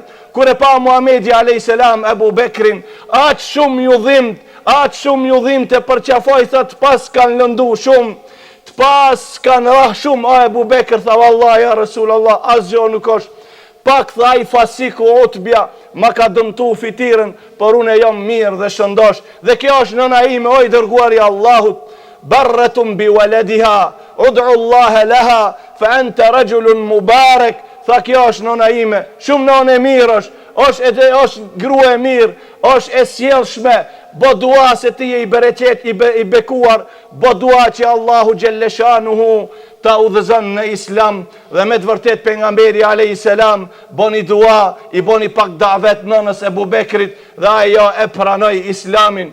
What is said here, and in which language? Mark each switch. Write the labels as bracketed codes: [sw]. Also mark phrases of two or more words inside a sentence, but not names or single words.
[sq] Kure pa Muhamedi [ar] عليه السلام [sq] Ebu Bekrin, aq shumë ju dhimt e përqafoj, thët pas kanë lëndu shumë, të pas kanë rah shumë, a Ebu Bekr, tha [ar] والله يا رسول الله, [sq] asgjë nuk është. Pak tha i fasiku otbja, ma ka dëmtu fitiren, por unë e jam mirë dhe shëndosh. Dhe kjo është nëna ime, oj dërguari Allahut, [ar] بارة بولدها ادع الله لها فأنت رجل مبارك. [sq] Tha kjo është nëna ime, shumë nënë e mirë është grua e mirë, është e sjellshme, bo dua se ti e i bereqet, i bekuar, bo dua që Allahu gjelleshanuhu ta udhëzon në islam, dhe me të vërtet pejgamberi [ar] عليه السلام [sq] boni dua, i boni pak davet nënës Ebu Bekrit dhe ajo e pranoi islamin.